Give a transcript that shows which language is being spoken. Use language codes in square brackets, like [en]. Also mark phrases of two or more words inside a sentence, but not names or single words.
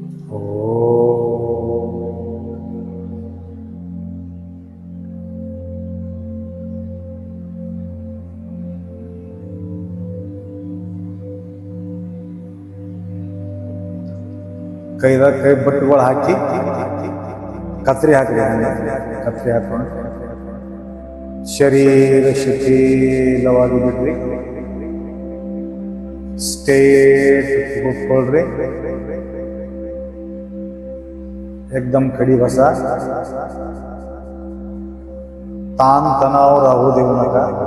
[kn] ಕೈದಾಗ ಕೈ ಬಟ್ಟುಗಳು ಹಾಕಿ ಕತ್ರಿ ಹಾಕ್ರಿ. ಕತ್ರಿ ಹಾಕೊಂಡು ಶರೀರ ಶಿಥಿಲವಾಗಿ ಬಿಡ್ರಿ. ಸ್ಟೇಟ್ ಕೂತ್ಕೊಳ್ರಿ. [mr] एकदम खडी बसा. ताण तणाव राहू देऊ नका.